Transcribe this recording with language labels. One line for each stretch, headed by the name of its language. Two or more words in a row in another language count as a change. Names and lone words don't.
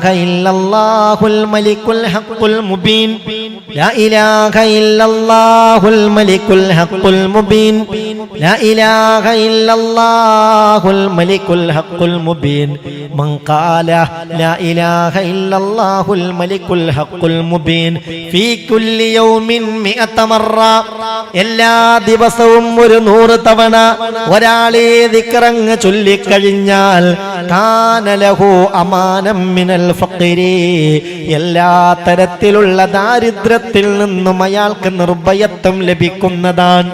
Arabic: إلا الله الملك الحق المبين لا إله إلا الله الملك الحق المبين لا إله إلا الله الملك الحق المبين من قال لا إله إلا الله الملك الحق المبين في كل يوم
Malayalam: എല്ലാ ദിവസവും 100 തവണ ഒരാളെ ദിക്റങ്ങ് ചൊല്ലിക്കഴിഞ്ഞാൽ
Arabic: كان له أمان من الفقر
Malayalam: എല്ലാ തരത്തിലുള്ള ദാരിദ്ര്യത്തിൽ നിന്നും അയാൾക്ക് നിർഭയത്വം ലഭിക്കുന്നതാണ്.